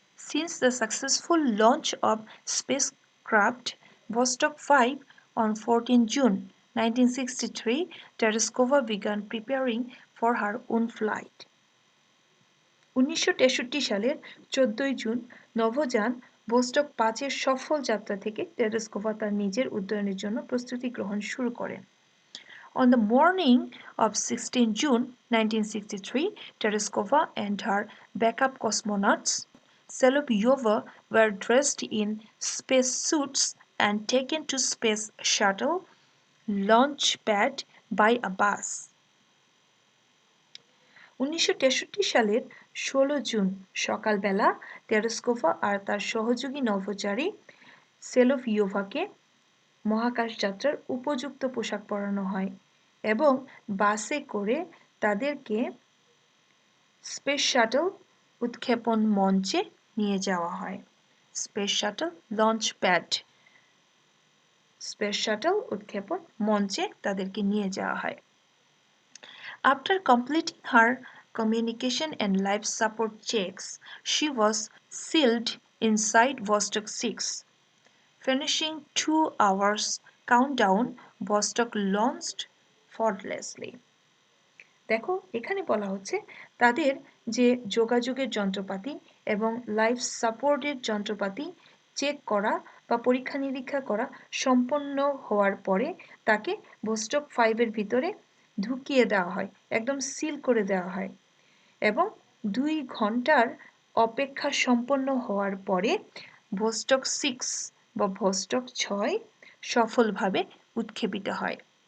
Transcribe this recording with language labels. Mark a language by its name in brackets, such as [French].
[English] Since the successful launch of spacecraft Vostok 5 on 14 June 1963, Tereskova began preparing for her own flight. [Bangla] 1963 সালের 14 June নভোযান Vostok 5-এর সফল যাত্রা থেকে টেরেস্কোভা তার নিজের উড্ডয়নের জন্য প্রস্তুতি গ্রহণ শুরু করেন। [English] On the morning of 16 June 1963, Tereskova and her backup cosmonauts, Solovyova, were dressed in spacesuits and taken to Space Shuttle launch pad by a bus. [Bangla] 1963 সালের 16 জুন সকালবেলা টেরেস্কোভা আর তার সহযোগী নভোচারী সেলোভিয়োভাকে মহাকাশ যাত্রার উপযুক্ত পোশাক পরানো হয় এবং বাসে করে তাদেরকে স্পেস শাটল উৎক্ষেপণ মঞ্চে নিয়ে যাওয়া হয়। Space shuttle launch pad, space shuttle উৎক্ষেপণ মঞ্চে তাদেরকে নিয়ে যাওয়া হয়। [English] After completing her communication and life support checks, she was sealed inside Vostok 6. Finishing 2 hours countdown, Vostok launched faultlessly. [Bangla] দেখো এখানে বলা হচ্ছে তাদের যে যোগাযোগের যন্ত্রপাতি এবং লাইফ সাপোর্টের যন্ত্রপাতি চেক করা বা পরীক্ষা নিরীক্ষা করা সম্পন্ন হওয়ার পরে তাকে ভোস্টক 5-এর ভিতরে ঢুকিয়ে দেওয়া হয়, একদম সিল করে দেওয়া হয় এবং 2 ঘন্টার অপেক্ষা সম্পন্ন হওয়ার পরে ভোস্টক 6 বা ভোস্টক 6 সফলভাবে উৎক্ষেপিত হয়।